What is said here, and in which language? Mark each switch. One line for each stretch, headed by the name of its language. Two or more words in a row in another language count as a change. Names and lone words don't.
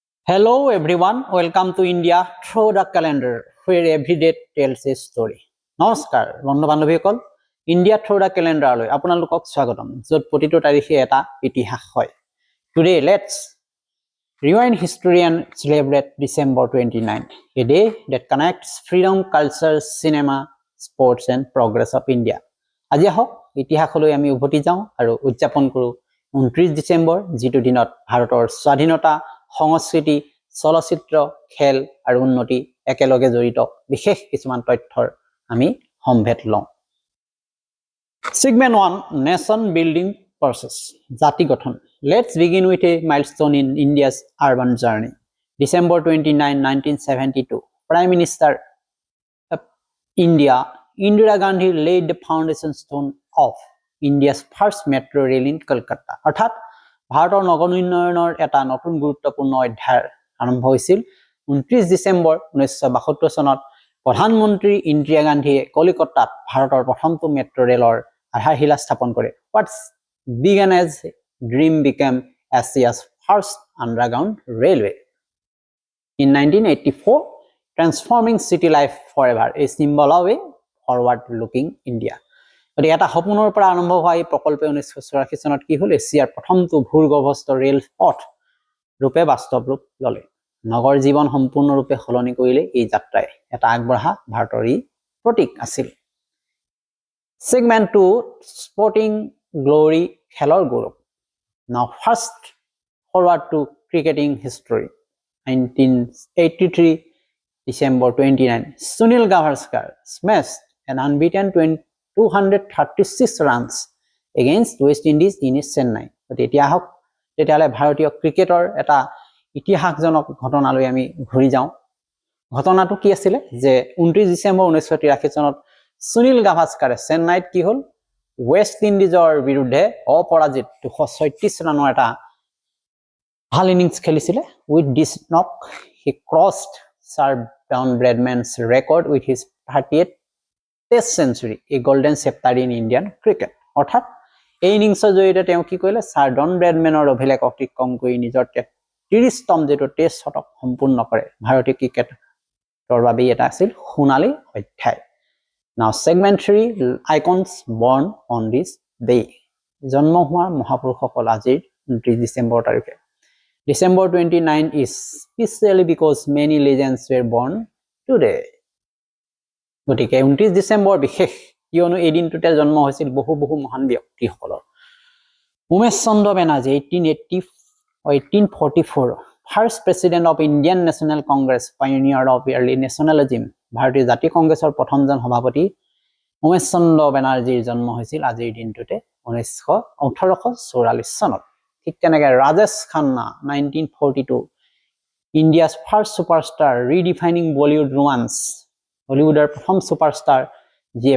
English: Hello everyone, welcome to India through the calendar where every day tells a story.
Assamese: নমস্কাৰ বন্ধু বান্ধৱীসকল ইণ্ডিয়া থ্ৰু দ্য কেলেণ্ডাৰলৈ আপোনালোকক স্বাগতম য'ত প্ৰতিটো তাৰিখে এটা ইতিহাস হয়
English: Today let's rewind history and celebrate December 29 a day that connects freedom culture cinema sports and progress of India
Assamese: আজি আহক ইতিহাসলৈ আমি উভতি যাওঁ আৰু উদযাপন কৰোঁ 29 ডিসেম্বৰ যিটো দিনত ভাৰতৰ স্বাধীনতা সংস্কৃতি চলচ্চিত্ৰ খেল আৰু উন্নতি একেলগে জড়িত বিশেষ কিছুমান তথ্যৰ আমি সম্ভেদ লওঁ
English: Segment 1 Nation Building Process
Assamese: জাতি গঠন
English: Let's begin with a milestone in India's urban journey December 29 1972 Prime Minister of India Indira Gandhi laid the foundation stone of India's first metro rail in Kolkata
Assamese: অৰ্থাৎ ভাৰতৰ নগৰ উন্নয়নৰ এটা নতুন গুৰুত্বপূৰ্ণ অধ্যায় আৰম্ভ হৈছিল 29 ডিসেম্বৰ 1972 চনত প্ৰধানমন্ত্ৰী ইন্দিৰা গান্ধীয়ে কলিকতাত ভাৰতৰ প্ৰথমটো মেট্ৰো ৰেলৰ আধাৰশিলা স্থাপন কৰে
English: What's began as a dream became Asia's first underground railway In 1984 transforming city life forever a symbol of a forward
Assamese: looking India এটা সপোনৰ পৰা আৰম্ভ হোৱা এই প্ৰকল্পে 1984 চনত কি হ'ল এছিয়াৰ প্ৰথমটো ভূগৰ্ভস্থ ৰেল পথ ৰূপে বাস্তৱ ৰূপ ললে নগৰ জীৱন সম্পূৰ্ণৰূপে সলনি কৰিলে এই যাত্ৰাই এটা আগবঢ়া ভাৰতৰ প্ৰতীক আছিল
English: Segment 2 Sporting Glory
Assamese: খেলৰ গৌৰৱ
English: Now first forward to cricketing history 1983 December 29 Sunil Gavaskar smashed an unbeaten 236 runs against West Indies in Chennai
Assamese: তেতিয়া হক তেতিয়ালে ভাৰতীয় ক্ৰিকেটৰ এটা ইতিহাসজনক ঘটনালৈ আমি ঘূৰি যাওঁ ঘটনাটো কি আছিল যে 29 ডিসেম্বৰ 1983 চনত সুনীল গাভাস্কাৰে চেন্নাইত কি হল ওয়েস্ট ইন্ডিজৰ বিৰুদ্ধে অপৰাজিত 236 ৰানৰ এটা ভাল ইনিংস খেলিছিল
English: with this knock he crossed Sir Don Bradman's record with his 38th Test century a golden chapter in Indian cricket
Assamese: অৰ্থাৎ এই ইনিংসৰ জৰিয়তে তেওঁ কি কৰিলে সাৰ ডাউন ব্ৰেডম্যানৰ অভিলেখ অতিক্ৰম কৰি নিজৰ 30তম যেটো টেস্ট শতক সম্পূৰ্ণ কৰে ভাৰতীয় ক্ৰিকেটৰ বাবে এটা আছিল সোণালী অধ্যায়
English: Now segment 3 icons born on this day
Assamese: জন্ম হোৱা মহাপুৰুষসকল আজিৰ 29 ডিসেম্বৰ তাৰিখে
English: December 29 is specially because many legends were born today
Assamese: গতিকে 29 ডিসেম্বৰ বিশেষ কিয়নো এই দিনটোতে জন্ম হৈছিল বহু মহান ব্যক্তিসকলৰ উমেশ চন্দ্ৰ বেনাৰ্জী
English: 1844 first president of Indian National Congress pioneer of early nationalism
Assamese: ভাৰতীয় জাতীয় কংগ্ৰেছৰ প্ৰথমজন সভাপতি উমেশ চন্দ্ৰ বেনাৰ্জীৰ জন্ম হৈছিল আজিৰ দিনটোতে 1844 চনত ঠিক তেনেকৈ ৰাজেশ খান্না 1942
English: India's first superstar redefining Bollywood romance
Assamese: হলিউডৰ প্ৰথম সুপাৰষ্টাৰ যিয়ে